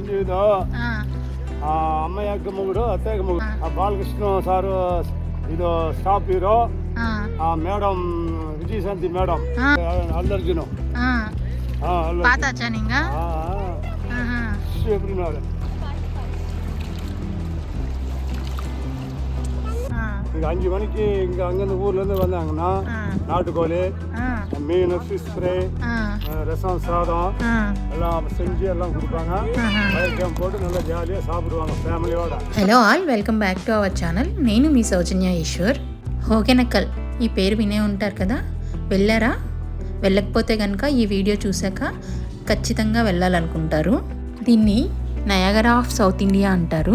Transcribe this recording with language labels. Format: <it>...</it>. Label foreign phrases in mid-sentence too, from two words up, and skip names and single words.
<te>ఉందో ఆ అమ్మాయి యొక్క మొగుడు అత్తయ్య మొగుడు ఆ బాలకృష్ణ సారు ఇది స్టాప్ హీరో ఆ మేడం విజయశాంతి మేడం అల్లర్జును</te> <ta>எப்படினாரு இங்கே 5 மணிக்கு இங்கே அங்கேருந்து ஊர்லேருந்து வந்தாங்கன்னா நாட்டுக்கோழி மீன்</ta> <en>fish fry</en> <ta>ரசம் சாதம் எல்லாம் செஞ்சு எல்லாம் கொடுப்பாங்க கேம் போட்டு நல்லா ஜாலியாக சாப்பிடுவாங்க ఫ్యామిలీயோட.</ta> <en>Hello all, welcome back to our channel.</en> <te>నేను మీ సౌజన్య ఈశ్వర్. హోగెనకల్ ఈ పేరు వినే ఉంటారు కదా, వెళ్ళారా? వెళ్ళకపోతే కనుక ఈ వీడియో చూశాక ఖచ్చితంగా వెళ్ళాలనుకుంటారు. దీన్ని నయాగరా ఆఫ్ సౌత్ ఇండియా అంటారు.</te>